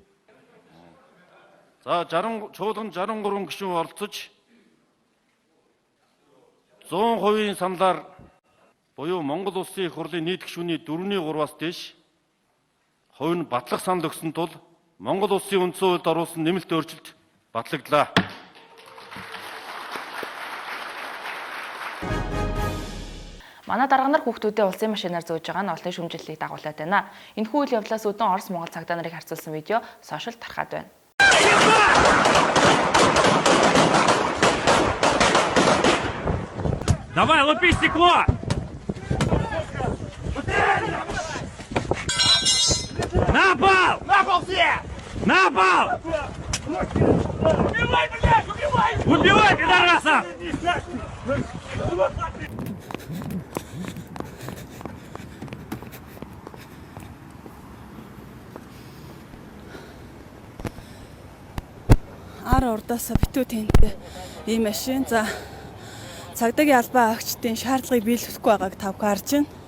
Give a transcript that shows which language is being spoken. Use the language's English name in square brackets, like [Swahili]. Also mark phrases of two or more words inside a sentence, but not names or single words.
[Mongolian] За чуулган 63 гишүүн оролцож 100% саналаар буюу Монгол Улсын их хурлын нийт гишүүний 4/3-аас дээш хувь нь батлах санал өгсөн тул Монгол Улсын үндсэн хуульд оруулсан нэмэлт өөрчлөлт батлагдлаа. Манай дарга нар хүүхдүүдээ улсын машинаар зөөж байгаа нь олонний шүүмжлэлийг дагуулад байна. Энэхүү үйл явдлаас үүдэн Орос Монгол цагдаа нарыг харьцуулсан видео сошиалд тархаад байна. [Russian] Давай, лупи стекло! На пол! На пол все! На пол! Убивай, блядь, убивай! Убивай, пидораса! [Mongolian] Ар урдаасаа битүү тэнтэй ийм машин за цагдаагийн албан агчдын шаардлагыг биелүүлэхгүй байгааг тав харж байна.